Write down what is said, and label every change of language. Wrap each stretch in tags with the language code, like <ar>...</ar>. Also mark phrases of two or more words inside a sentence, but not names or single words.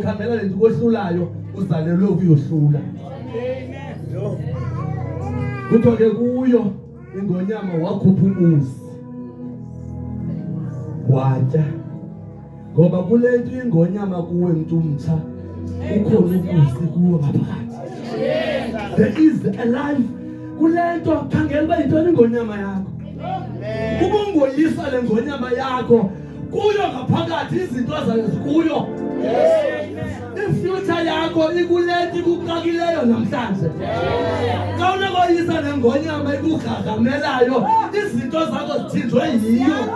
<xh>Khangela lento kohlulayo uzalelwe ukuyohlula. Kuthiwa ke kuyo ingonyama wakhupha umusi watya. Ngoba kule nto ingonyama kuwe mntu mtsha ukhona umusi kuwe ngaphakathi.</xh> <en>There is a life.</en> <xh>Kule nto khangela uba yintoni ingonyama yakho. Kuba ungoyisa le ngonyama yakho kuyo ngaphakathi izinto zayo zikuyo. Ifuture yakho ikuleti kuqakileyo namhlanje. Xa unokoyisa le ngonyama ikugagamelayo izinto zakho zithinjwe yiyo.</xh>